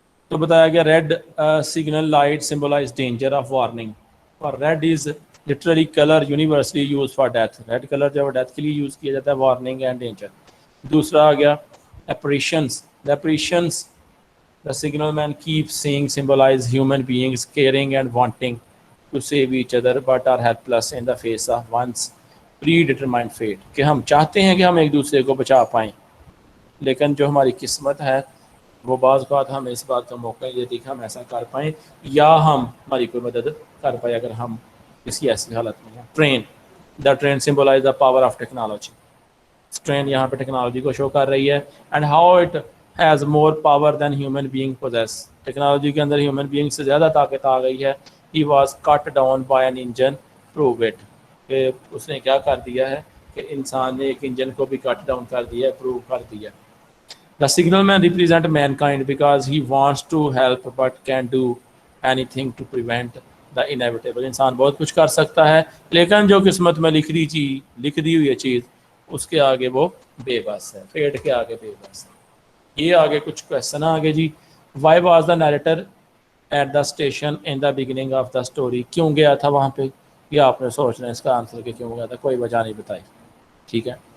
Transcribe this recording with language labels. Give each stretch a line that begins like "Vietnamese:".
Urdu: تو بتایا گیا
English: Red signal light symbolizes danger of warning. اور red is literally colour universally use for death.
Urdu: Red colour جو death کے لیے یوز کیا جاتا ہے,
English: Warning and danger.
Urdu: دوسرا آ گیا apparitions.
English: The apparitions the signal man keeps seeing symbolize human beings caring and wanting to save each other but are helpless in the face of one's predetermined fate.
Urdu: کہ ہم چاہتے ہیں کہ ہم ایک دوسرے کو بچا پائیں لیکن جو ہماری قسمت ہے وہ بعض بات ہمیں اس بات کا موقع نہیں دیتی کہ ہم ایسا کر پائیں یا ہماری کوئی مدد کر پائے اگر ہم کسی ایسی حالت میں ہیں.
English: Train, the train symbolises the power of technology. Train
Urdu: یہاں پہ ٹیکنالوجی کو شو کر رہی ہے
English: And how it has more power than human being possess.
Urdu: Technology کے اندر ہیومن بینگ سے زیادہ طاقت آ گئی ہے.
English: He was cut down by an engine prove it.
Urdu: کہ اس نے کیا کر دیا ہے کہ انسان نے ایک انجن کو بھی کٹ ڈاؤن کر دیا ہے، پروو کر دیا.
English: The signalman represent mankind because he wants to help but can't do anything to prevent the inevitable.
Urdu: انسان بہت کچھ کر سکتا ہے لیکن جو قسمت میں لکھ دی ہوئی ہے چیز اس کے آگے وہ بے بس ہے، فیٹ کے آگے بے بس ہے. یہ آگے کچھ کویسچن آگے جی.
English: Why was the narrator at the station in the beginning of the story؟
Urdu: کیوں گیا تھا وہاں پہ؟ یہ آپ نے سوچنا ہے اس کا آنسر کہ کیوں گیا تھا، کوئی وجہ نہیں بتائی. ٹھیک ہے.